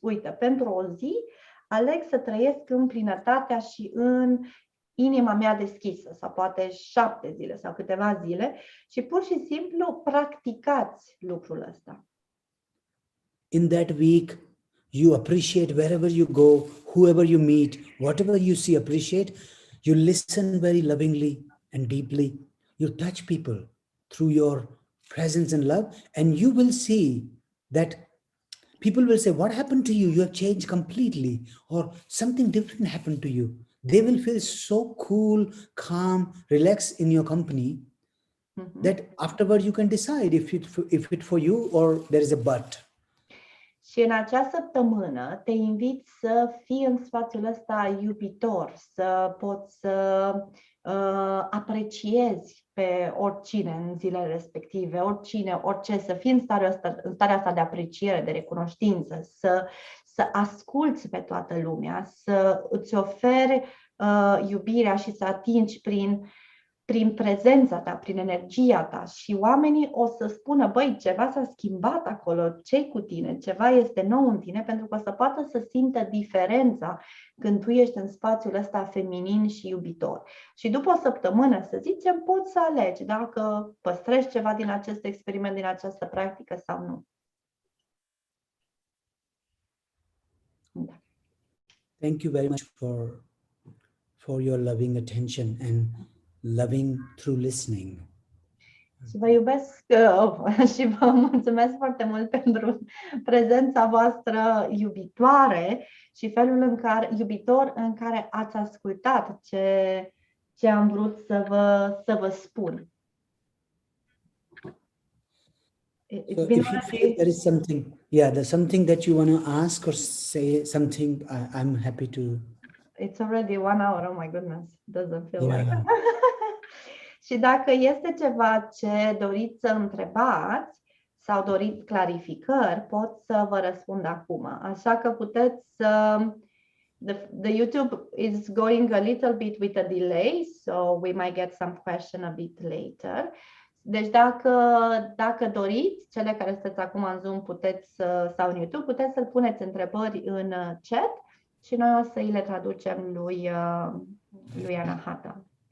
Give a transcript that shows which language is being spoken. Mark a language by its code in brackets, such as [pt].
[ro] Uite, pentru o zi aleg să trăiesc în plinătatea și în inima mea deschisă, sau poate 7 zile sau câteva zile și pur și simplu practicați lucrul ăsta. [en] In that week, you appreciate wherever you go, whoever you meet, whatever you see, appreciate. You listen very lovingly and deeply. You touch people through your presence and love, and you will see that people will say, what happened to you? You have changed completely, or something different happened to you. They will feel so cool, calm, relaxed in your company that afterward you can decide if it's for you or there is a but. [ro] Și în acea săptămână te invit să fii în spațiul ăsta iubitor, să poți să apreciezi pe oricine în zilele respective, oricine, orice, să fii în starea asta de apreciere, de recunoștință, să asculți pe toată lumea, să îți oferi iubirea și să atingi prin prezența ta, prin energia ta și oamenii o să spună, băi, ceva s-a schimbat acolo, ce-i cu tine, ceva este nou în tine, pentru că o să poată să simtă diferența când tu ești în spațiul ăsta feminin și iubitor. Și după o săptămână, să zicem, poți să alegi dacă păstrezi ceva din acest experiment, din această practică sau nu. Da. [en] Thank you very much for for your loving attention and loving through listening. [ro] Și vă iubesc și vă mulțumesc foarte mult pentru prezența voastră iubitoare și felul în care, iubitor, în care ați ascultat ce am vrut să vă spun. [en] So if you feel there is something, there's something that you want to ask or say something, I'm happy to. It's already 1 hour, oh my goodness, doesn't feel like Yeah. [ro] Și dacă este ceva ce doriți să întrebați sau doriți clarificări, pot să vă răspund acum. Așa că puteți să... [en] The YouTube is going a little bit with a delay, so we might get some question a bit later. [ro] Deci dacă doriți, cele care sunteți acum în Zoom puteți, sau în YouTube, puteți să puneți întrebări în chat și noi o să îi le traducem lui Anahata.